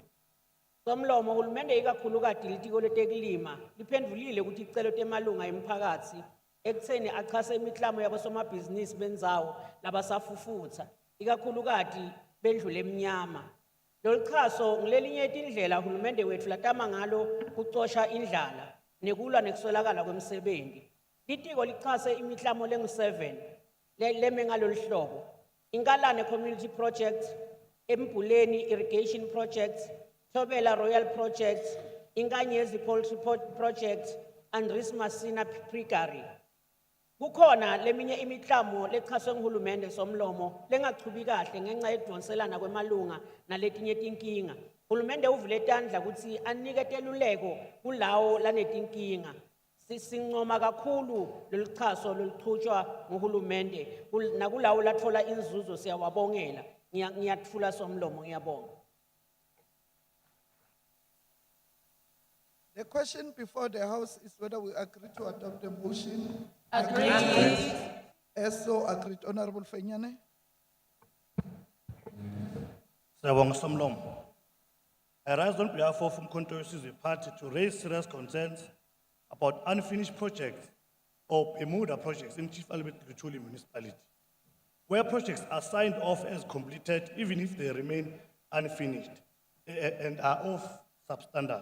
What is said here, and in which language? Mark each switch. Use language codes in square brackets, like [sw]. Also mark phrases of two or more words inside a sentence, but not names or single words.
[ss] Somlomo uhulumende ikakhulukati litiko letekulima liphendvulile ukuthi icelo temalunga emphakathi ekutheni achase imiklamo yabosomabhizinisi bendzawo labasafufutha ikakhulukati bendlule emnyama. Lolchaso ngilelinye indlela uhulumende wethu latama ngalo kucosha indlala nekulwa nekuswelakala kwemsebenzi. Litiko lichase imiklamo lengu-7 leme ngalolu hlobo. Inkalane Community Project, Mpuleni Irrigation Project, Thobela Royal Project, Inkanyezi Poultry Project, and Rismasina Precary. Kukhona leminye imiklamo lechaswe nguhulumende Somlomo lengachubi kahle ngenxa yekudonselana kwemalunga naletinye tinkinga. Hulumende uvule tandla kutsi anike teluleko kulawo lanetinkinga. Sincoma kakhulu loluchaso loluchutshwa nguhulumende nakulawo latfola inzuzo siyawabongela. Ngiyatfula Somlomo, ngiyabonga. [en] The question before the House is whether we agree to adopt the motion. Agreed. So agreed. Honorable Fenyane. [ss] Sawang Somlom. [en] I rise on behalf of Umkhonto Wesizwe Party to raise serious concerns about unfinished projects or Bermuda projects in Chief Albert Luthuli municipality, where projects are signed off as completed even if they remain unfinished and are of substandard.